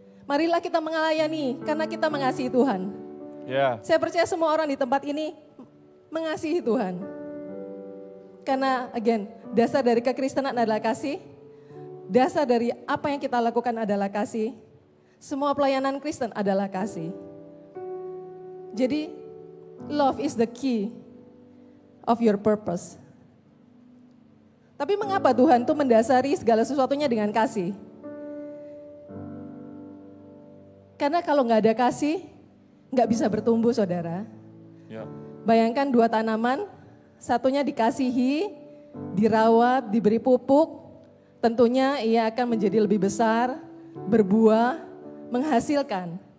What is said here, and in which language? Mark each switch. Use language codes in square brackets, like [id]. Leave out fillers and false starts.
[id] Marilah kita melayani, karena kita mengasihi Tuhan. Yeah. Saya percaya semua orang di tempat ini mengasihi Tuhan. Karena again, dasar dari kekristenan adalah kasih. Dasar dari apa yang kita lakukan adalah kasih. Semua pelayanan Kristen adalah kasih. [en] Jadi, love is the key of your purpose. [id] Tapi mengapa Tuhan tuh mendasari segala sesuatunya dengan kasih? Karena kalau nggak ada kasih, nggak bisa bertumbuh, saudara. Ya. Bayangkan dua tanaman, satunya dikasihi, dirawat, diberi pupuk, tentunya ia akan menjadi lebih besar, berbuah, menghasilkan.